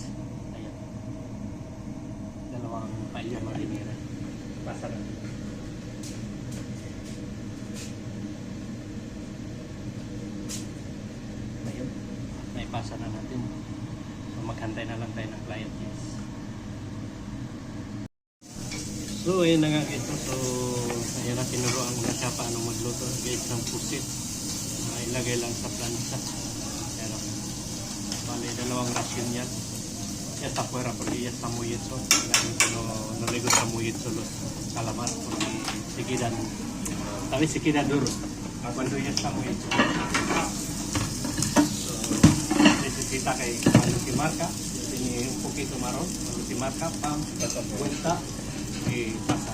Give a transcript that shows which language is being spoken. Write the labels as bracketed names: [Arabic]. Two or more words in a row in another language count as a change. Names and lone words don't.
[Filipino] Ayan. Dalawang paella marinera. Pasa na. Ayun. May pasa na natin. So maghantay na lang tayo ng client guys. So ayun na nga guys. So ayun na, tinuruan ko na siya paano magluto guys ng pusit. Ilagay lang sa plancha. Vale, dalawang rasyon yan. [Spanish] Ya está fuera porque ya está muy hecho. La gente no le gusta muy hecho los calamar porque se quedan, ¿sabes? Se queda duro cuando ya está muy hecho. So, necesita que cuando se marca, ya tiene un poquito marrón, cuando se marca, pam, vuelta y pasa.